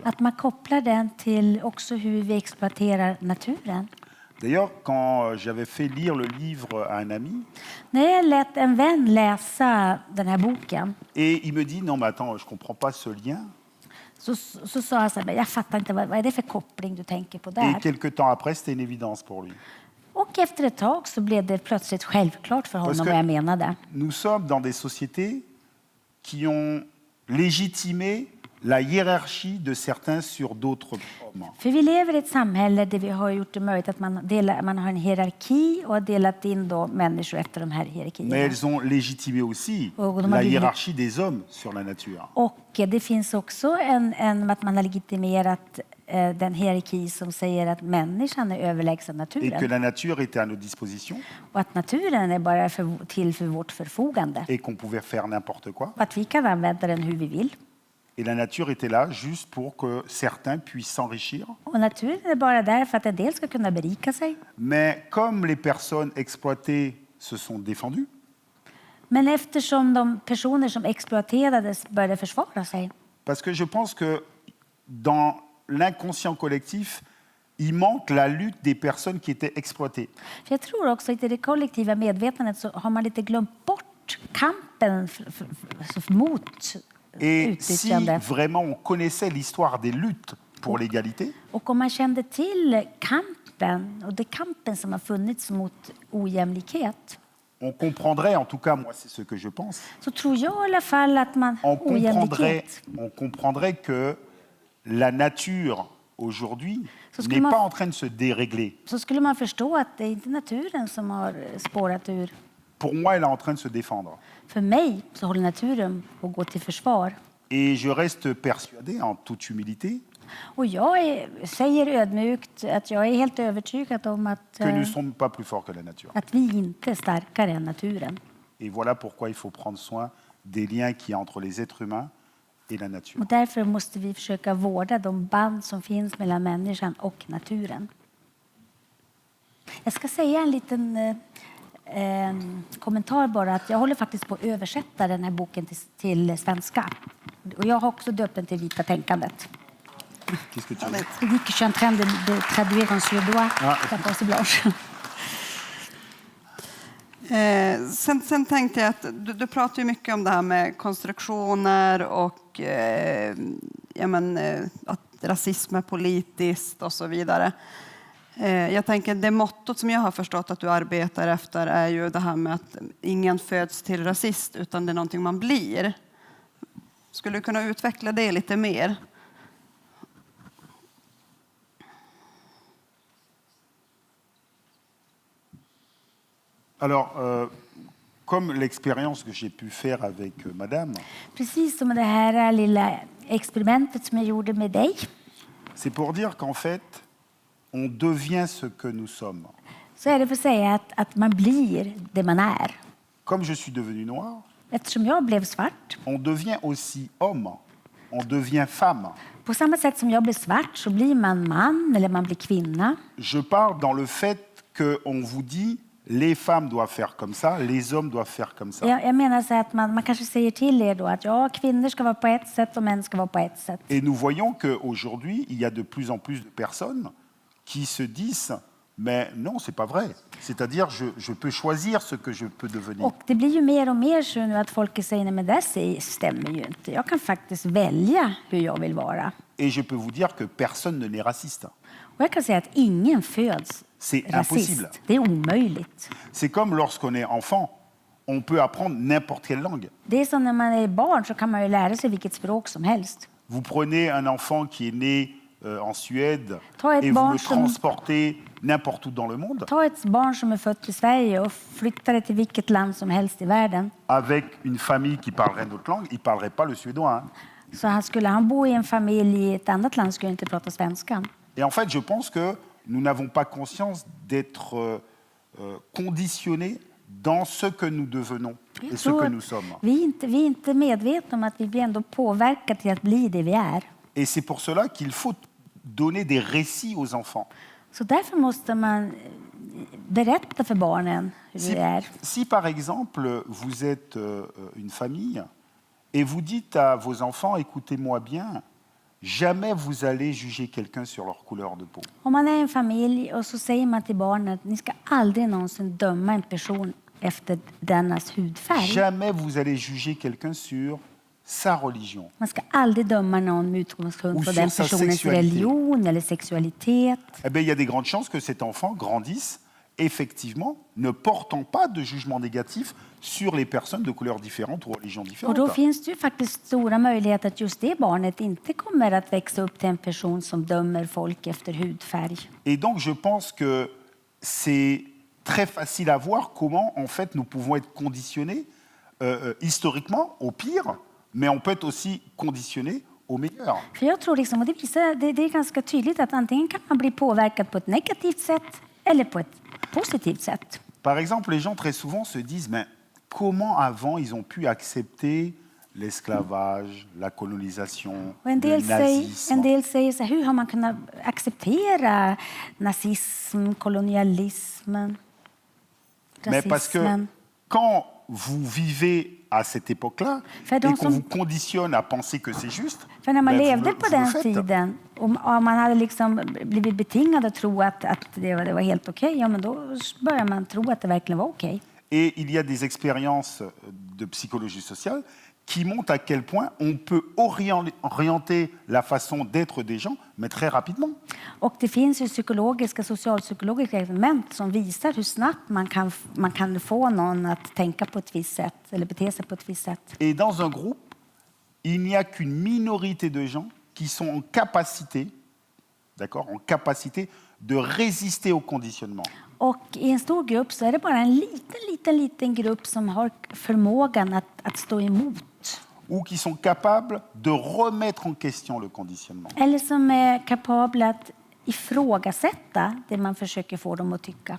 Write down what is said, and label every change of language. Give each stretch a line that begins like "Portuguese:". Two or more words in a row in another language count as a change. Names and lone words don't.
Swedish: att man kopplar den till också hur vi exploaterar naturen.
French: D'ailleurs, quand j'avais fait lire le livre à un ami,
Swedish: När jag lät en vän läsa den här boken
French: et il me dit, non mais attends, je comprends pas ce lien.
Swedish: så sa jag så här, jag fattar inte, vad är det för koppling du tänker på
French: Et
Swedish: där?
French: quelques temps après, c'était une évidence pour lui.
Swedish: Och efter ett tag så blev det plötsligt självklart för honom
French: Parce que-
Swedish: vad jag menade.
French: Nous sommes dans des sociétés qui ont légitimé la hiérarchie de certains sur d'autres hommes.
Swedish: För vi lever i ett samhälle där vi har gjort det möjligt att man har en hierarki och har delat in då människor efter de här
French: Mais
Swedish: hierarkierna.
French: elles ont légitimé aussi Oh, de la
Swedish: har blivit-
French: hiérarchie des hommes sur la nature.
Swedish: Och det finns också att man har legitimerat den hierarki som säger att människan är överlägsen
French: Et que
Swedish: naturen.
French: la nature était à nos dispositions
Swedish: Och att naturen är bara till för vårt förfogande.
French: et qu'on pouvait faire n'importe quoi.
Swedish: Och att vi kan använda den hur vi vill.
French: Et la nature était là juste pour que certains puissent s'enrichir.
Swedish: Och naturen är bara där för att en del ska kunna berika sig.
French: Mais comme les personnes exploitées se sont défendues,
Swedish: Men eftersom de personer som exploaterades började försvara sig.
French: parce que je pense que dans l'inconscient collectif, il manque la lutte des personnes qui étaient exploitées.
Swedish: För jag tror också att i det kollektiva medvetandet så har man lite glömt bort kampen mot
French: Et si
Swedish: utnyttjande.
French: vraiment on connaissait l'histoire des luttes pour l'égalité,
Swedish: Och om man kände till kampen och det kampen som har funnits mot ojämlikhet
French: on comprendrait, en tout cas moi c'est ce que je pense,
Swedish: så tror jag i alla fall att man ojämlikhet
French: on comprendrait que la nature aujourd'hui
Swedish: Så skulle
French: n'est
Swedish: man-
French: pas en train de se dérégler.
Swedish: så skulle man förstå att det är inte naturen som har spårat ur.
French: Pour moi, elle est en train de se défendre.
Swedish: För mig så håller naturen på att gå till försvar.
French: Et je reste persuadé, en toute humilité,
Swedish: Och säger ödmjukt att jag är helt övertygad om att,
French: que nous ne sommes pas plus forts que la nature.
Swedish: att vi inte är starkare än naturen.
French: Et voilà pourquoi il faut prendre soin des liens qu'il y a entre les êtres humains et la nature.
Swedish: Och därför måste vi försöka vårda de band som finns mellan människan och naturen. Jag ska säga en liten kommentar bara. Att jag håller faktiskt på att översätta den här boken till svenska. Och jag har också döpt den till Vita tänkandet.
French: Qu'est-ce que tu veux dire?
Swedish: Det gick
French: je suis en train de traduire en suédois. La pensée blanche.
Swedish: Sen tänkte jag att du pratar ju mycket om det här med konstruktioner och att rasism är politiskt och så vidare. Jag tänker det mottot som jag har förstått att du arbetar efter är ju det här med att ingen föds till rasist utan det är någonting man blir. Skulle du kunna utveckla det lite mer?
French: Alors, comme l'expérience que j'ai pu faire avec madame,
Swedish: Precis som det här lilla experimentet som jag gjorde med dig.
French: c'est pour dire qu'en fait, on devient ce que nous sommes.
Swedish: Så är det för att säga att man blir det man är.
French: Comme je suis devenu noir,
Swedish: Eftersom jag blev svart.
French: on devient aussi homme, on devient femme.
Swedish: På samma sätt som jag blir svart så blir man man eller man blir kvinna.
French: Je parle dans le fait qu'on vous dit les femmes doivent faire comme ça, les hommes doivent faire comme ça.
Swedish: Jag menar så att man kanske säger till er då att ja, kvinnor ska vara på ett sätt och män ska vara på ett sätt.
French: Et nous voyons qu'aujourd'hui, il y a de plus en plus de personnes qui se disent mais non, c'est pas vrai. C'est-à-dire, je peux choisir ce que je peux devenir.
Swedish: Och det blir ju mer och mer så nu att folk säger nej men det stämmer ju inte. Jag kan faktiskt välja hur jag vill vara.
French: Et je peux vous dire que personne ne n'est raciste.
Swedish: Och jag kan säga att ingen föds
French: C'est
Swedish: rasist.
French: impossible.
Swedish: Det är omöjligt.
French: C'est comme lorsqu'on est enfant, on peut apprendre n'importe quelle langue.
Swedish: Det är som när man är barn så kan man ju lära sig vilket språk som helst.
French: Vous prenez un enfant qui est né en Suède
Swedish: Ta ett
French: et vous
Swedish: barn
French: le
Swedish: som-
French: transportez n'importe où dans le monde
Swedish: Ta ett barn som är fött i Sverige och flytta det till vilket land som helst i världen.
French: avec une famille qui parlerait notre langue, il ne parlerait pas le suédois. Hein.
Swedish: Så skulle han bo i en familj i ett annat land skulle han inte prata svenska.
French: Et en fait, je pense que nous n'avons pas conscience d'être conditionnés dans ce que nous devenons et
Swedish: Jag
French: ce
Swedish: tror
French: que
Swedish: att
French: nous sommes.
Swedish: vi är inte medvetna om att vi blir ändå påverkade till att bli det vi är.
French: Et c'est pour cela qu'il faut donner des récits aux enfants.
Swedish: Så därför måste man berätta för barnen hur
French: Si,
Swedish: det är.
French: si, par exemple, vous êtes une famille et vous dites à vos enfants, écoutez-moi bien, jamais vous allez juger quelqu'un sur leur couleur de peau.
Swedish: Om man är en familj och så säger man till barnen att ni ska aldrig någonsin döma en person efter dennas hudfärg.
French: Jamais vous allez juger quelqu'un sur sa religion.
Swedish: Man ska aldrig döma någon med utgångspunkt
French: Ou
Swedish: från
French: sur
Swedish: den
French: sa
Swedish: personens
French: sexualité.
Swedish: religion eller sexualitet.
French: Eh bien, il y a des grandes chances que cet enfant grandisse effectivement ne portant pas de jugement négatif sur les personnes de couleurs différentes ou religions
Swedish: Och
French: différentes.
Swedish: då finns det ju faktiskt stora möjligheter att just det barnet inte kommer att växa upp till en person som dömer folk efter hudfärg.
French: Et donc, je pense que c'est très facile à voir comment, en fait, nous pouvons être conditionnés historiquement au pire, mais on peut être aussi conditionné au meilleur.
Swedish: För jag tror liksom, och det är ganska tydligt att antingen kan man bli påverkad på ett negativt sätt eller på ett positivt sätt.
French: Par exemple, les gens très souvent se disent, mais comment avant ils ont pu accepter l'esclavage, la colonisation,
Swedish: Och en
French: le nazisme?
Swedish: del säger så här, hur har man kunnat acceptera nazism, kolonialismen,
French: Mais parce que
Swedish: rasismen?
French: quand vous vivez à cette époque-là
Swedish: För
French: et de qu'on
Swedish: som-
French: vous conditionne à penser que c'est juste,
Swedish: För när man
French: ben,
Swedish: levde
French: vous
Swedish: på
French: le
Swedish: den
French: faites.
Swedish: tiden och man hade liksom blivit betingad att tro att det var helt okej, ja men då börjar man tro att det verkligen var okej.
French: Et il y a des expériences de psychologie sociale qui montrent à quel point on peut orienter la façon d'être des gens, mais très rapidement.
Swedish: Och det finns ju socialpsykologiska experiment som visar hur snabbt man kan få någon att tänka på ett visst sätt eller bete sig på ett visst sätt.
French: Et dans un groupe, il n'y a qu'une minorité de gens qui sont en capacité, d'accord, en capacité de résister au conditionnement.
Swedish: Och i en stor grupp så är det bara en liten grupp som har förmågan att stå emot.
French: Ou qui sont capables de remettre en question le conditionnement.
Swedish: Eller som är kapabla att ifrågasätta det man försöker få dem att tycka.